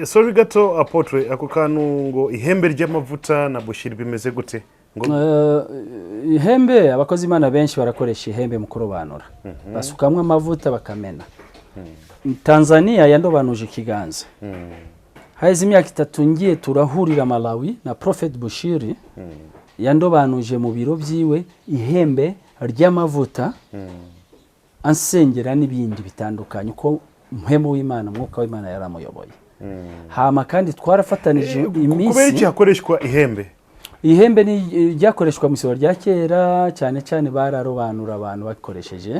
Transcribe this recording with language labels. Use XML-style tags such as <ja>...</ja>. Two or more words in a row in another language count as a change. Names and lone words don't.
<rn>sorry gato apotre ako kantu ngo ihembe ry'amavuta na bushiri bimeze gute ihembe abakozi Imana benshi barakoresha ihembe mu kurobanura basukamwe amavuta bakamena. Tanzania yandobanuje ikiganza haize imyaka 3 ngiye turahurira Malawi na Prophet Bushiri yandobanuje mu biro byiwe ihembe ry'amavuta ansengera n'ibindi bitandukanye uko mpemu w'Imana mwuka w'Imana yaramuyoboye. Hama kandi twarafatanije iminsi kubera iki hakoreshwa ihembe ni ryakoreshwa mu isoro rya kera cyane cyane bararobanura abantu bakoresheje</rn>